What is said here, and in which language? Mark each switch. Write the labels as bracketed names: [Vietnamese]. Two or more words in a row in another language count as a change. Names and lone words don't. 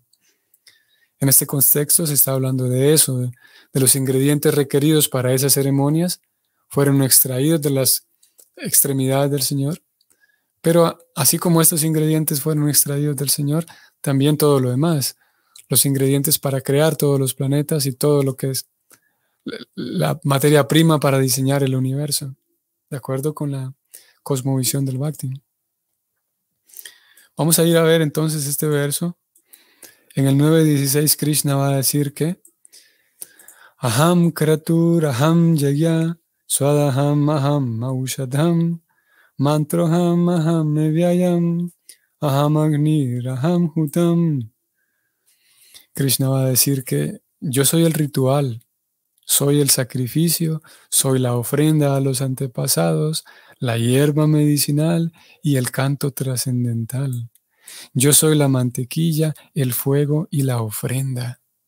[Spanish] En este contexto se está hablando de eso, de los ingredientes requeridos para esas ceremonias, fueron extraídos de las extremidades del Señor, pero así como estos ingredientes fueron extraídos del Señor, también todo lo demás, los ingredientes para crear todos los planetas y todo lo que es la materia prima para diseñar el universo, de acuerdo con la cosmovisión del Bhakti. Vamos a ir a ver entonces este verso. En el 9.16 Krishna va a decir que [Sanskrit] अहं क्रतुर् अहं यज्ञ स्वधाहम् अहम् औषधम् मन्त्रोऽहम् अहम् एव्ययम् अहम् अग्निर् अहं हुतम्. [Spanish] Krishna va a decir que yo soy el ritual, soy el sacrificio, soy la ofrenda a los antepasados, la hierba medicinal y el canto trascendental. Yo soy la mantequilla, el fuego y la ofrenda.